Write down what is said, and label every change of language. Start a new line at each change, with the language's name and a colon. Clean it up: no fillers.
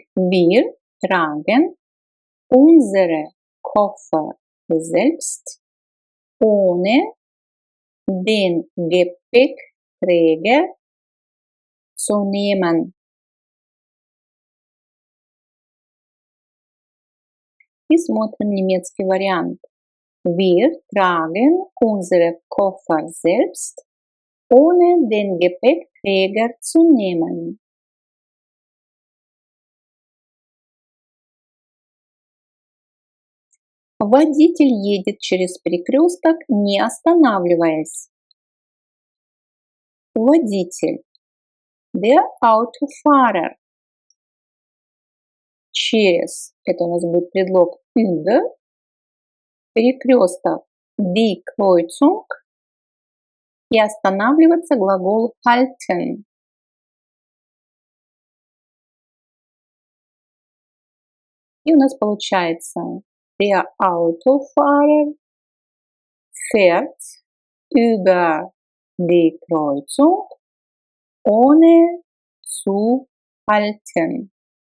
German: Wir tragen unsere Koffer selbst ohne den Gepäckträger zu nehmen.
Russian: И смотрим немецкий вариант.
German: Wir tragen unsere Koffer selbst, ohne den Gepäckträger zu nehmen.
Russian: Водитель едет через перекресток, не останавливаясь. Водитель.
German: Der Autofahrer.
Russian: Через. Это у нас будет предлог über. Перекресток.
German: Die Kreuzung.
Russian: И останавливаться глагол halten. И у нас получается
German: der Autofahrer fährt über die Kreuzung ohne zu halten.